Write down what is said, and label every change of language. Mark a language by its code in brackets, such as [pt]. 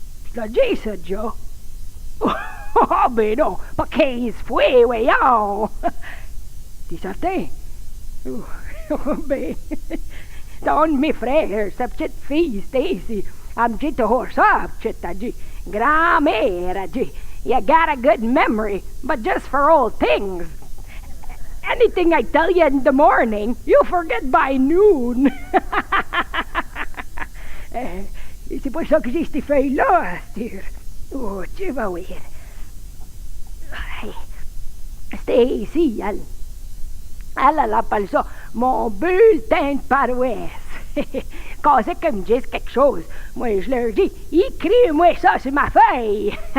[fr] Tu l'as dit, ça, déjà? Oh, ben non, pas 15 fois, voyons. T'es certain? Oh, ben, c'est un de mes frères, sa petite fille, Stacy. Elle me dit toujours ça, petite, elle dit. Grand-mère, elle dit. [en] You got a good memory, but just for old things. Anything I tell you in the morning, you forget by noon. [fr] C'est pas ça que j'ai ces feuilles-là, Astur. Oh, tu vas voir. Stacy, elle appelle ça mon bulletin de paroisse. Quand c'est qu'elle me dise quelque chose, moi je leur dis, écris-moi ça sur ma feuille.